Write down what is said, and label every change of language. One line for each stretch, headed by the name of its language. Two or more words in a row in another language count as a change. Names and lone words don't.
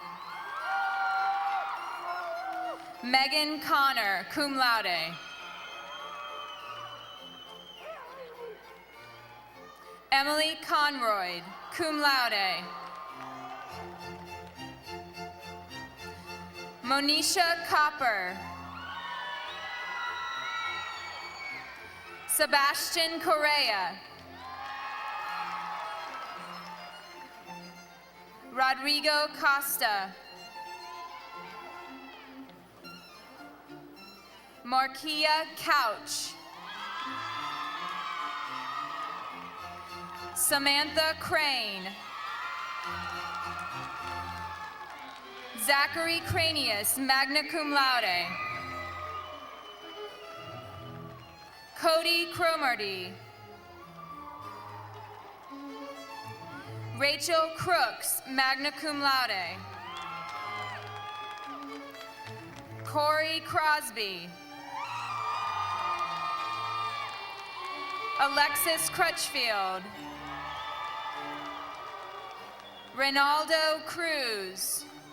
English: Megan Connor,
Latin: cum laude.
English: Emily Conroy,
Latin: cum laude.
English: Monisha Copper. Sebastian Correa. Rodrigo Costa. Marquia Couch. Samantha Crane. Zachary Cranius,
Latin: magna cum laude.
English: Cody Cromarty. Rachel Crooks,
Latin: magna cum laude.
English: Corey Crosby. Alexis Crutchfield. Ronaldo Cruz.